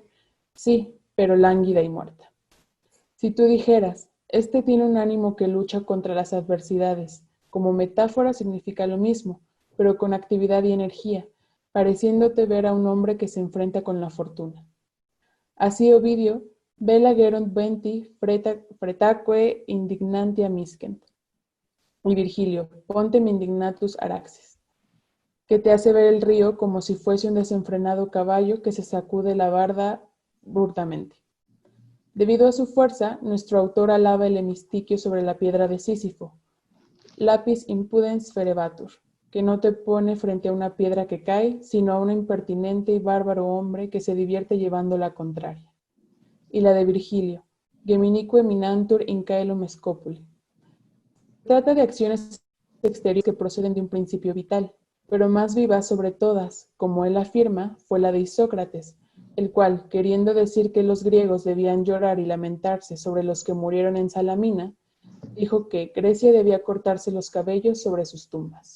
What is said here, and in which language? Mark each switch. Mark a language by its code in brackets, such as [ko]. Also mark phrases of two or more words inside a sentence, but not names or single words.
[es] Sí, pero lánguida y muerta. Si tú dijeras, este tiene un ánimo que lucha contra las adversidades, como metáfora significa lo mismo, pero con actividad y energía, pareciéndote ver a un hombre que se enfrenta con la fortuna. Así Ovidio [la] Vela gerunt venti, fretaque indignantia miscent. [es] Y Virgilio, [la] pontem indignatus araxes, [es] que te hace ver el río como si fuese un desenfrenado caballo que se sacude la barda bruscamente. Debido a su fuerza, nuestro autor alaba el hemistiquio sobre la piedra de Sísifo, [la] lapis impudens ferebatur, [es] que no te pone frente a una piedra que cae, sino a un impertinente y bárbaro hombre que se divierte llevando la contraria. Y la de Virgilio, [la] geminique minantur in caelum scopuli. [es] Trata de acciones exteriores que proceden de un principio vital, pero más viva sobre todas, como él afirma, fue la de Isócrates, el cual, queriendo decir que los griegos debían llorar y lamentarse sobre los que murieron en Salamina, dijo que Grecia debía cortarse los cabellos sobre sus tumbas.